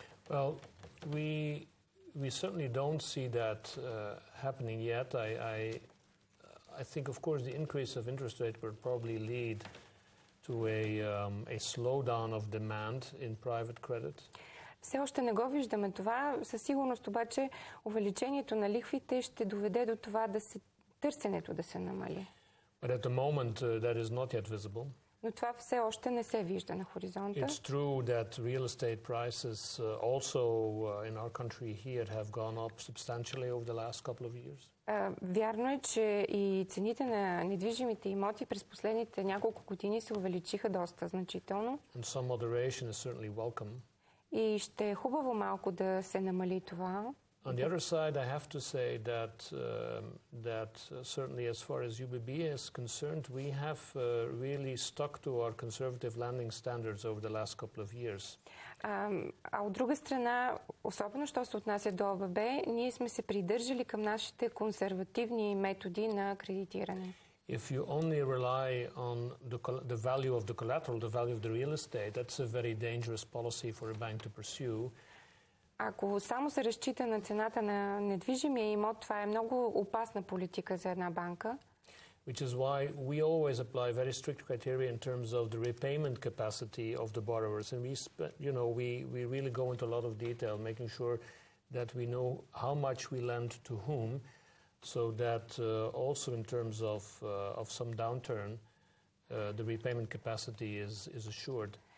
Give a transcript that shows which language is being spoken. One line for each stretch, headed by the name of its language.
English: Well, we certainly don't see that happening yet. I think, of course, the increase of interest rate will probably lead to a slowdown of demand in private credit.
Bulgarian: Все още не го виждаме това. Със сигурност обаче увеличението на лихвите ще доведе до това търсенето да се намали.
English: But at the moment, that is not yet visible.
Bulgarian: Но това все още не се вижда на хоризонта.
English: It's true that real estate prices also in our country here have gone up substantially over the last couple of years.
Bulgarian: Вярно е, че и цените на недвижимите имоти през последните няколко години се увеличиха доста значително.
English: And some moderation is certainly welcome.
Bulgarian: И ще е хубаво малко да се намали това.
English: On the other side, I have to say that certainly as far as UBB is concerned, we have really stuck to our conservative lending standards over the last couple of years.
Bulgarian: А от друга страна, особено що се отнася до ОББ, ние сме се придържали към нашите консервативни методи на кредитиране.
English: If you only rely on the value of the collateral, the value of the real estate, that's a very dangerous policy for a bank to pursue.
Bulgarian: Ако само се разчита на цената на недвижимия имот, това е много опасна политика за една банка.
English: Which is why we always apply very strict criteria in terms of the repayment capacity of the borrowers, and we really go into a lot of detail, making sure that we know how much we lend to whom, so that also in terms of some downturn, the repayment capacity is assured.